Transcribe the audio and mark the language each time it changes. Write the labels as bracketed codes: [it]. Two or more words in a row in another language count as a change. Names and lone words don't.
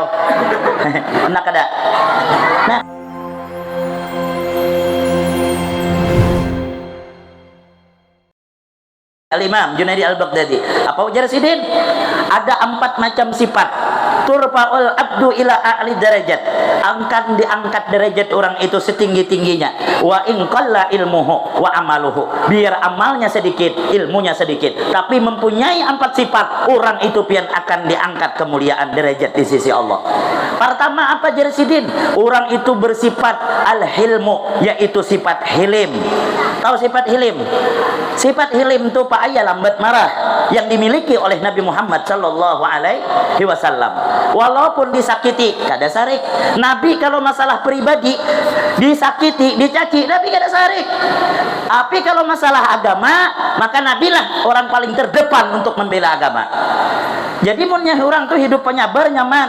[bjn] Enak kada. Nah. Al-Imam Junaidi Al-Baghdadi apa ujar sidin? [id] Ada 4 macam sifat [ar] ترفع العبد إلى أعلى درجات, [id] akan diangkat derajat orang itu setinggi-tingginya, [ar] وإن قل علمه وعمله, [id] biar amalnya sedikit ilmunya sedikit tapi mempunyai 4 sifat, orang itu pian akan diangkat kemuliaan derajat di sisi Allah. [bjn] Pertama apa jar sidin? [id] Orang itu bersifat al-hilmu, yaitu sifat hilim. Tahu sifat hilim? Sifat hilim itu Pak Ayah lambat marah yang dimiliki oleh Nabi Muhammad [ar] صلى الله عليه وسلم. [bjn] Walaupun disakiti kada sarik. Nabi kalau masalah pribadi disakiti, dicaci, Nabi kada sarik. [id] Tapi kalau masalah agama, maka Nabi lah orang paling terdepan untuk membela agama. [bjn] Jadi munnya orang tuh hidup penyabar nyaman.